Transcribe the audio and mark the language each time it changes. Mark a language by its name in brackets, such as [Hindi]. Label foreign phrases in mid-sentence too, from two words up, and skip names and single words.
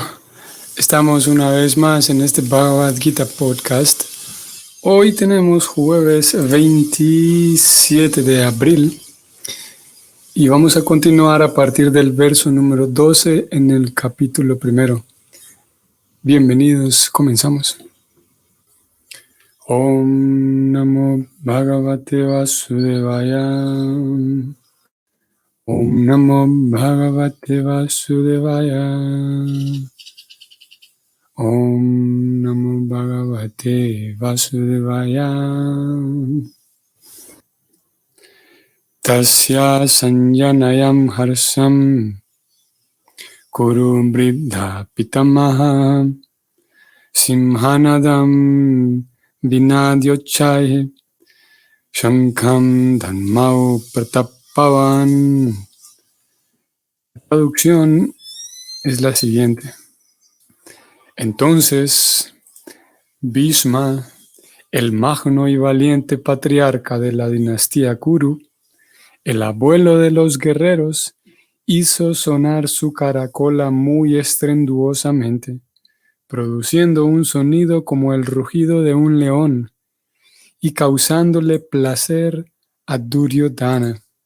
[Spanish] Estamos una vez más en este Bhagavad Gita podcast. Hoy tenemos jueves 27 de abril y vamos a continuar a partir del verso número 12 en el capítulo primero. Bienvenidos, comenzamos. [Sanskrit] Om Namo Bhagavate Vasudevaya. Om Namo Bhagavate Vasudevaya. Om Namo Bhagavate Vasudevaya. Tasya Sanjanayam Harsam Kuru Vridha Pitamaha Simhanadam Vinadyochai Shankam Dhanmau Pratapavan. [Spanish] La traducción es la siguiente. Entonces, Bhishma, el magno y valiente patriarca de la dinastía Kuru, el abuelo de los guerreros, hizo sonar su caracola muy estruendosamente, produciendo un sonido como el rugido de un león y causándole placer a Duryodhana.